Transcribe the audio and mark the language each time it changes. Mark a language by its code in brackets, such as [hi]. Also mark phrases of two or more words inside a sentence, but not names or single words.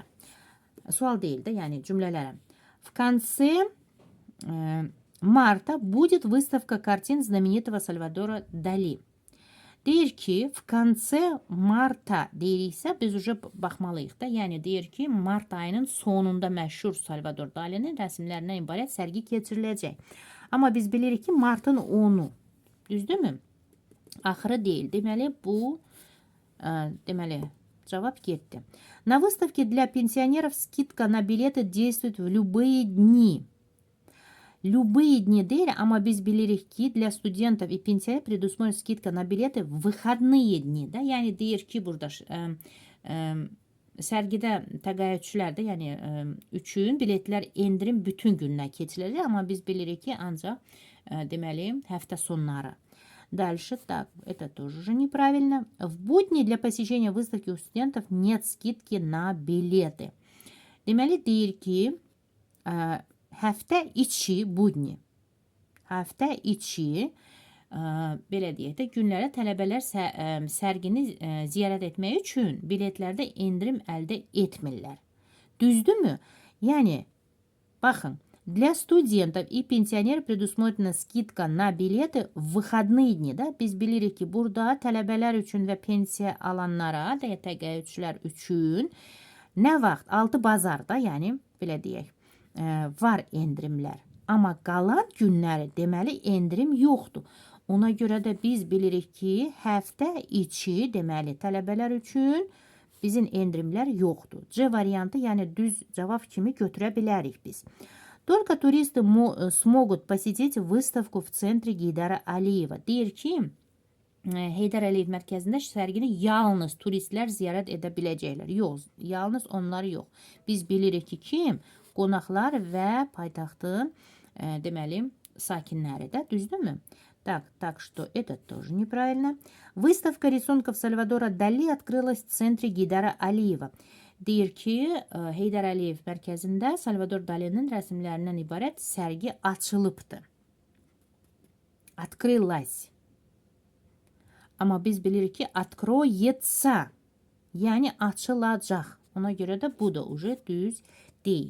[az] Sual deyil də, yəni cümlələrə. [ru] В конце марта будет выставка картин знаменитого Сальвадора Дали. [az] Deyir ki, [ru] в конце марта [az] deyiriksə, biz уже baxmalıyıq da. Yəni, deyir ki, mart ayının sonunda məşhur Salvador Dali'nin rəsmlərindən ibarət sərgi keçiriləcək. Amma biz bilirik ki, martın 10-u. Düzdürmü? Axırı deyil. Deməli, bu, deməli, cavab getdi. [ru] На выставке для пенсионеров скидка на билеты действует в любые дни. Любые дни [az] deyil, amma biz bilirik ki, [ru] для студентов и пенсионеров предусмотрена скидка на билеты в выходные dni. [az] Da? Yəni, deyir ki, burada sərgidə təqaüdçülərdə, yəni üçün biletlər endirim bütün günlər keçiriləcək, amma biz bilirik ki, ancaq deməli həftə sonları. [ru] Дальше, так, это тоже уже неправильно. В будни для посещения выставки у студентов нет скидки на билеты. [az] Deməli, deyir ki, həftə içi budni, həftə içi, belə deyək də, günlərə tələbələr sərgini ziyarət etmək üçün biletlərdə endirim əldə etmirlər. Düzdürmü? Yəni, baxın, [ru] для студентов и пенсионеров предусмотрена скидка на билеты в выходные дни. [az] Da? Biz bilirik ki, burada tələbələr üçün və pensiya alanlara, təqaüdçülər üçün nə vaxt? 6 bazarda, yəni belə deyək, var endirimlər. Amma qalan günləri deməli endirim yoxdur. Ona görə də biz bilirik ki, həftə içi deməli tələbələr üçün bizim endirimlər yoxdur. C variantı, yəni düz cavab kimi götürə bilərik biz. [ru] Только туристы смогут посетить выставку в центре Heydər Əliyeva. [az] Deyir ki, Heydər Əliyev mərkəzində sərgini yalnız turistlər ziyarət edə biləcəklər. Yox, yalnız onlar yox. Biz bilirik ki, kim? Qonaqlar və paytaxtın deməli sakinləri də, düzdürmü? [ru] Так что это тоже неправильно. Выставка рисунков Сальвадора Дали открылась в центре Heydər Əliyeva. [az] Deyir ki, Heydər Əliyev mərkəzində Salvador Dali'nin rəsmlərindən ibarət sərgi açılıbdır. Открылась. Amma biz bilirik ki, откроется. Yəni açılacaq. Ona görə də bu da уже düz deyil.